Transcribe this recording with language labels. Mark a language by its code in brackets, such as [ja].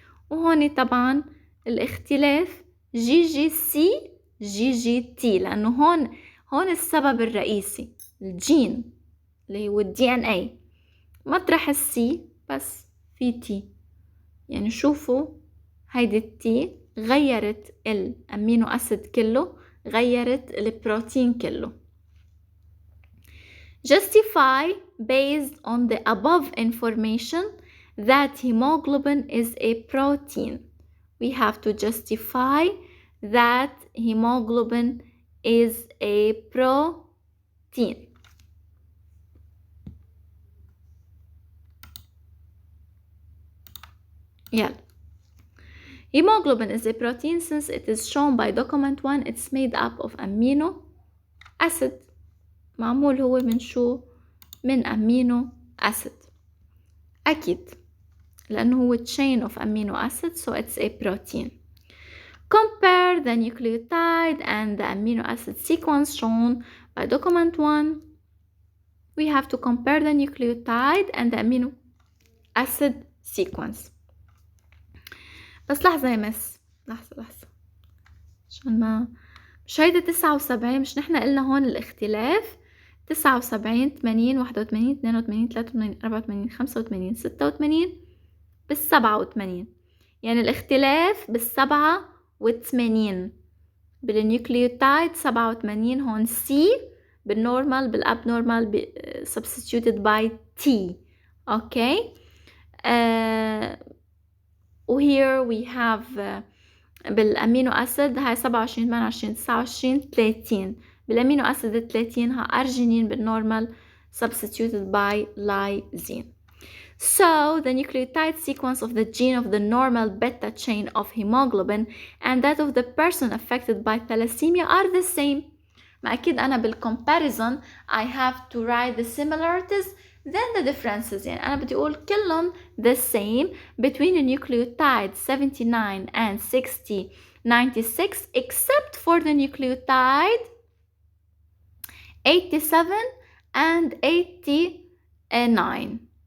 [ar] وهون طبعا الاختلاف جي جي سي جي جي تي، لأنه هون السبب الرئيسي الجين اللي هو الدي ان اي، مطرح السي بس في تي. يعني شوفوا هيدي التي غيرت الأمينو أسيد كله، غيرت البروتين كله. [en] Justify based on the above information that hemoglobin is a protein. We have to justify that hemoglobin is a protein. [ar] يلا. [en] Hemoglobin is a protein since it is shown by document 1 it's made up of amino acid. [ar] معمول هو من شو؟ من amino acid. أكيد لأنه هو [en] chain of amino acid so it's a protein. Compare the nucleotide and the amino acid sequence shown by document 1. We have to compare the nucleotide and the amino acid sequence. [ar] بس لحظة يا مس، لحظة عشان ما مش هيدا 79، مش نحنا قلنا هون الاختلاف 79 80 81 82 83 84 85 86 بال87، يعني الاختلاف بال87 بالنيوكليوتايد 87 هون C بالنورمال بالابنورمال [en] substituted by T. [ar] okay وهير [en] we have [ar] بالامينو اسيد هاي 27 28 29 30 بالامينو اسيد 30 ها ارجينين بالنورمال [en] substituted by lysine. So the nucleotide sequence of the gene of the normal beta chain of hemoglobin and that of the person affected by thalassemia are the same. [ar] ما أكيد أنا [en] بالcomparison I have to write the similarities then the differences. [ar] يعني أنا بدي أقول كلهم [en] the same between the nucleotide 79 and 60 96 except for the nucleotide 87 and 89.